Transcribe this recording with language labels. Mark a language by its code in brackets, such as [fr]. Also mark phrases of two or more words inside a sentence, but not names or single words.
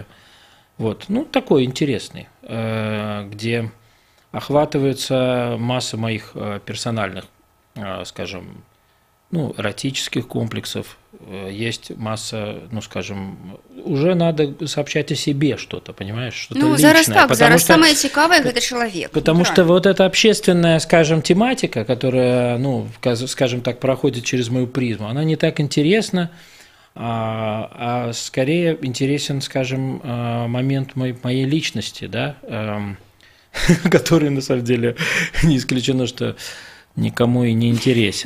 [ru] Вот, ну, такой интересный, где охватывается масса моих персональных, скажем, ну, эротических комплексов, есть масса, ну, скажем, уже надо сообщать о себе что-то, понимаешь, что-то ну, личное. [be] Зараз так, зараз самое цікавое – [ru] это человек. Потому что вот эта общественная, скажем, тематика, которая, ну, скажем так, проходит через мою призму, она не так интересна, а скорее интересен, скажем, момент моей личности, да, который, на самом деле, не исключено, что никому и не интересен.